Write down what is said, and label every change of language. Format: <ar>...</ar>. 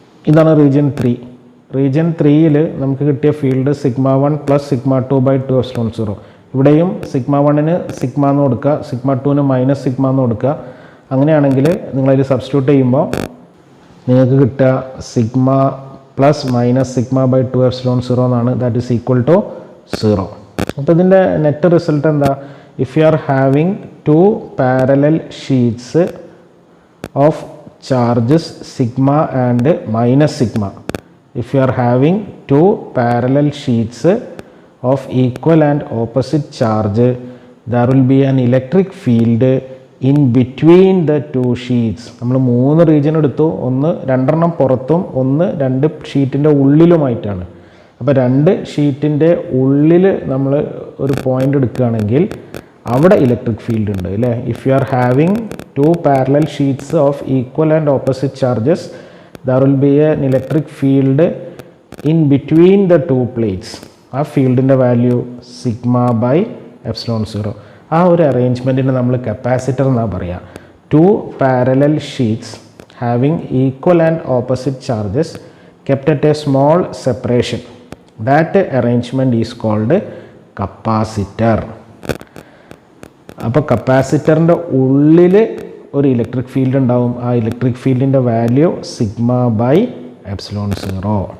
<ml>ഇതാണ് region 3. Region 3-ൽ നമുക്ക് കിട്ടിയ field sigma 1 plus sigma 2/2 epsilon 0. ഇവിടെയും സിഗ്മ 1-ന് സിഗ്മ എന്ന് കൊടുക്കുക, സിഗ്മ 2-ന് മൈനസ് സിഗ്മ എന്ന് കൊടുക്കുക. അങ്ങനെയാണെങ്കിൽ നിങ്ങളതിൽ സബ്സ്റ്റിറ്റ്യൂട്ട് ചെയ്യുമ്പോൾ നിങ്ങൾക്ക് കിട്ടുക sigma plus minus sigma by 2 epsilon 0 എന്നാണ്.</ml> <en>That is equal to 0.</en> <ml>അപ്പോൾ ഇതിൻ്റെ നെറ്റ് റിസൾട്ട് എന്താ?</ml> <en>If you are having 2 parallel sheets of charges sigma and minus sigma, if you are having 2 parallel sheets of equal and opposite charge, there will be an electric field in between the 2 sheets.</en> <ml>നമ്മൾ 3 region എടുത്തു, ഒന്ന് 2 പുറത്തും ഒന്ന് 2 ഷീറ്റിൻ്റെ ഉള്ളിലുമായിട്ടാണ്. അപ്പോൾ 2 ഷീറ്റിൻ്റെ ഉള്ളിൽ നമ്മൾ ഒരു പോയിന്റ് എടുക്കുകയാണെങ്കിൽ അവിടെ ഇലക്ട്രിക് ഫീൽഡ് ഉണ്ട് അല്ലേ.</ml> <en>If you are having 2 parallel sheets of equal and opposite charges, there will be an electric field in between the 2 plates.</en> <ml>ആ ഫീൽഡിൻ്റെ വാല്യൂ സിഗ്മ ബൈ എപ്സിലോൺ 0. ആ ഒരു അറേഞ്ച്മെൻറ്റിന് നമ്മൾ കപ്പാസിറ്റർ എന്നാണ് പറയുക.</ml> <en>2 parallel sheets having equal and opposite charges kept at a small separation. That arrangement is called capacitor.</en> <ml>അപ്പോൾ കപ്പാസിറ്ററിൻ്റെ ഉള്ളിൽ ഒരു electric field ഉണ്ടാവും. ആ electric ഫീൽഡിൻ്റെ value sigma by epsilon 0.</ml>